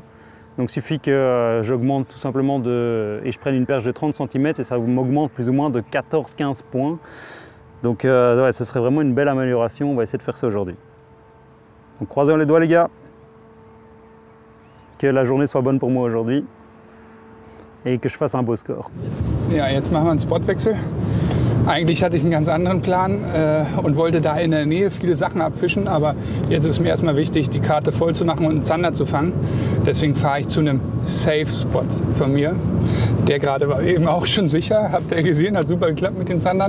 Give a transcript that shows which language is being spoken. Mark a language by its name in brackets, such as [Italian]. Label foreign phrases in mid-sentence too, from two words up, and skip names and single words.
[French] Donc il suffit que j'augmente tout simplement et je prenne une perche de 30 cm et ça m'augmente plus ou moins de 14-15 points. Donc ouais, ce serait vraiment une belle amélioration. On va essayer de faire ça aujourd'hui. Donc croisons les doigts les gars. Que la journée soit bonne pour moi aujourd'hui et que je fasse un beau score. [German] Ja, jetzt machen wir einen Spotwechsel. Eigentlich hatte ich einen ganz anderen Plan und wollte da in der Nähe viele Sachen abfischen, aber jetzt ist mir erstmal wichtig, die Karte voll zu machen und einen Zander zu fangen. Deswegen fahre ich zu einem Safe-Spot von mir. Der gerade war eben auch schon sicher, habt ihr gesehen, hat super geklappt mit den Zandern.